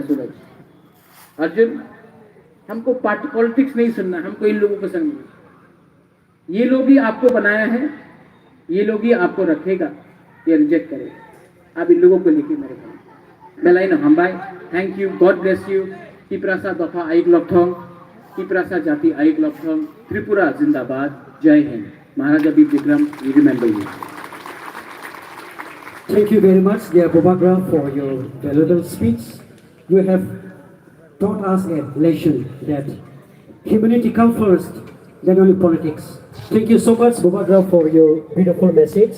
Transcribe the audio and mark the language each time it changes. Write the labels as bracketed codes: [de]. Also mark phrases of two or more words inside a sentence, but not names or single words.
[hi] सूरज, अर्जुन, हमको [en] party politics [hi] नहीं सुनना, हमको इन लोगों को समझना। ये लोग ही आपको बनाया है, ये लोग ही आपको रखेगा, ये रिजेक्ट करेगा। आप इन लोगों को लेके मेरे घर बेलाई न हम भाई। [en] Thank you, God bless you. [trp] टिप्रासा दफा आइक लॉकथोंग, टिप्रासा जाति आइक लॉकथोंग, त्रिपुरा जिंदाबाद, [hi] जय हिंद। [en] Maharaja Veer Vikram, we remember you. Thank you very much, dear Bobagra, for your valuable speech. You have taught us a lesson that humanity comes first, then only politics. Thank you so much, Bobagra, for your beautiful message.